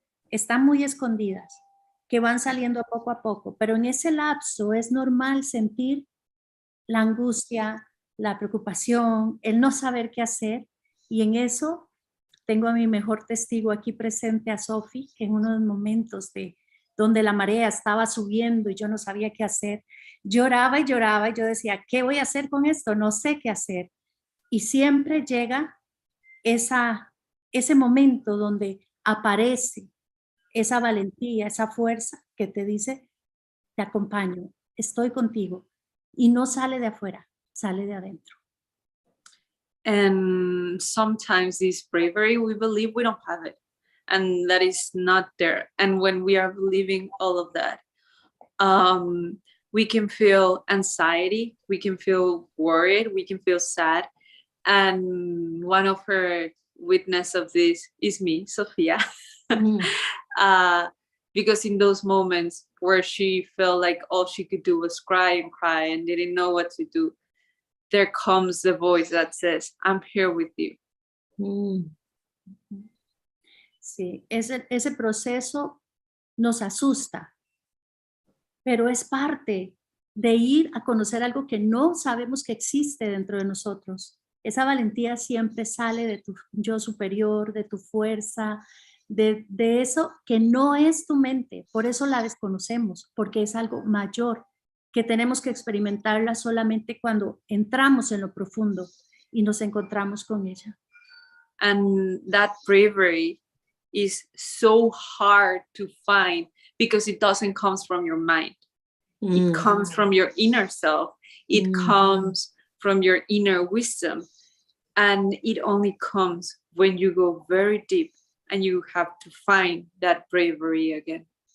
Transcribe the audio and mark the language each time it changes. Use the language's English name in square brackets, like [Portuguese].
[Spanish] Están muy escondidas, que van saliendo poco a poco, pero en ese lapso es normal sentir la angustia, la preocupación, el no saber qué hacer, y en eso tengo a mi mejor testigo aquí presente, a Sophie, que en unos momentos donde la marea estaba subiendo y yo no sabía qué hacer, lloraba y lloraba y yo decía, ¿qué voy a hacer con esto? No sé qué hacer. Y siempre llega ese momento donde aparece esa valentía, esa fuerza que te dice, te acompaño, estoy contigo. Y no sale de afuera, sale de adentro. [English] And sometimes this bravery, we believe we don't have it and that is not there. And when we are believing all of that, we can feel anxiety, we can feel worried, we can feel sad. And one of her witness of this is me, Sophia. Because in those moments where she felt like all she could do was cry and didn't know what to do, there comes the voice that says, I'm here with you. [Spanish] Sí, ese proceso nos asusta, pero es parte de ir a conocer algo que no sabemos que existe dentro de nosotros. Esa valentía siempre sale de tu yo superior, de tu fuerza, de eso que no es tu mente. Por eso la desconocemos, porque es algo mayor, que tenemos que experimentarla solamente cuando entramos en lo profundo y nos encontramos con ella. [English] And that bravery is so hard to find because it doesn't come from your mind. It comes from your inner self. It comes from your inner wisdom. And it only comes when you go very deep and you have to find that bravery again.